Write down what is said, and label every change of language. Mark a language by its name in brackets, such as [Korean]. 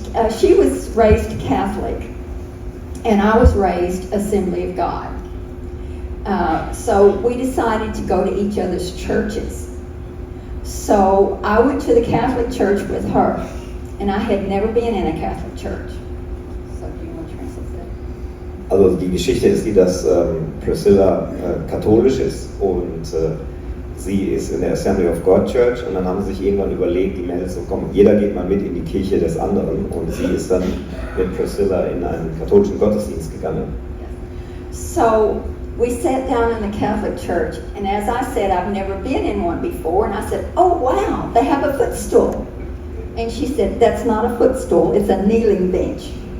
[English] She was raised Catholic, and I was raised Assembly of God. So we decided to go to each other's churches. So I went to the Catholic church with her, and I had never been in a Catholic church. So do you want to translate that? [German] Also die Geschichte ist die, dass Priscilla katholisch ist und sie ist in der Assembly of God Church, und dann haben sie sich irgendwann überlegt, die Mädels so, komm, jeder geht mal mit in die Kirche des anderen, und sie ist dann mit Priscilla in einen katholischen Gottesdienst gegangen. [English] So we sat down in the Catholic church, and as I said, I've never been in one before, and I said, oh wow, they have a footstool. And she said, that's not a footstool, it's a kneeling bench.